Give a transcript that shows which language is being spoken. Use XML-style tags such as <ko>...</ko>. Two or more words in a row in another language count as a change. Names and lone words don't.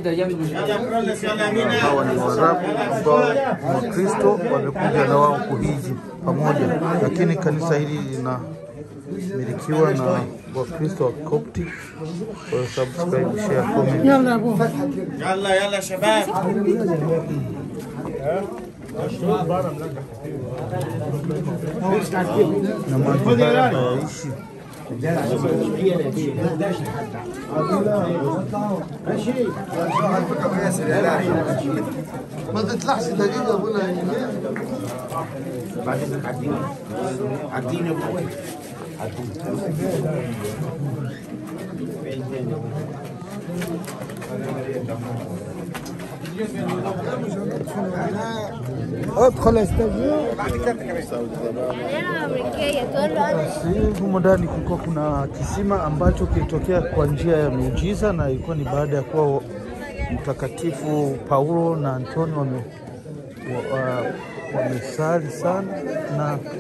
<sw>Hawa ni Waarabu ambao Wakristo wamekuja na wao kuhiji pamoja, lakini kanisa hili linamilikiwa na Wakristo wa Coptic.</sw> <en>Kwa subscribe, share, comment.</en> <ar>يلا شباب.</ar> <sw>Na maji haya hayaishi.</sw> <ar>ما تطلعش دقيقة ولا بعدين عديني ابوي ادخل استاذ.</ar> <sw>Humo ndani kulikuwa kuna kisima ambacho kilitokea kwa njia ya miujiza, na ilikuwa ni baada ya kuwa mtakatifu Paulo na Antonio wamesali sana na</sw>